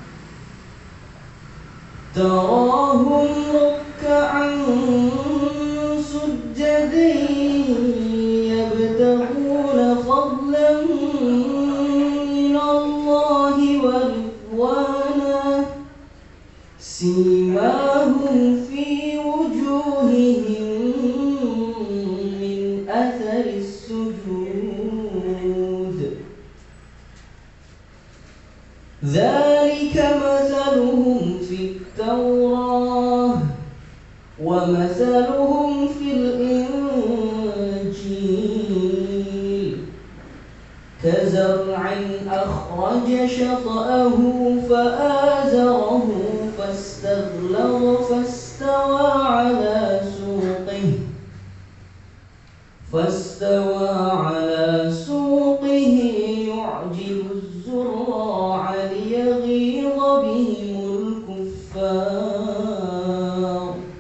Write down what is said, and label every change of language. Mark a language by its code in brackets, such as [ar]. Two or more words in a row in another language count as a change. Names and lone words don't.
[ar] يبتغون فضلا من الله ورضوانا سيماهم في وجوههم من أثر السجود. ذلك مثلهم في التوراة ومثلهم في الإنجيل كزرع أخرج شطأه فآزره فاستغلظ فاستوى على سوقه يعجب الزراع ليغيظ بهم الكفار.